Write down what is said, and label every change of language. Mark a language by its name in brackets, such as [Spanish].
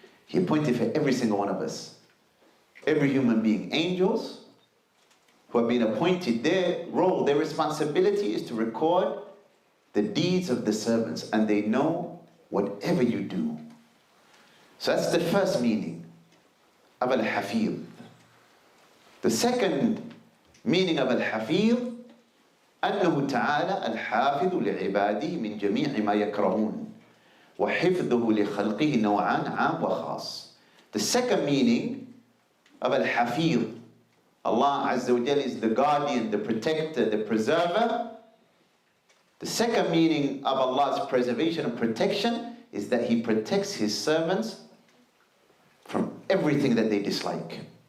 [English] He appointed for every single one of us, every human being, angels who have been appointed. Their role, their responsibility is to record the deeds of the servants, and they know whatever you do. So that's the first meaning of Al-Hafeedh. The second meaning of Al-Hafeedh, [Arabic] أنه تعالى الحافظ لعباده من جميع ما يكرهون وحفظه لخلقه نوعان عام وخاص. [English] The second meaning of Al-Hafeedh, Allah Azza wa Jal is the guardian, the protector, the preserver. The second meaning of Allah's preservation and protection is that He protects His servants from everything that they dislike.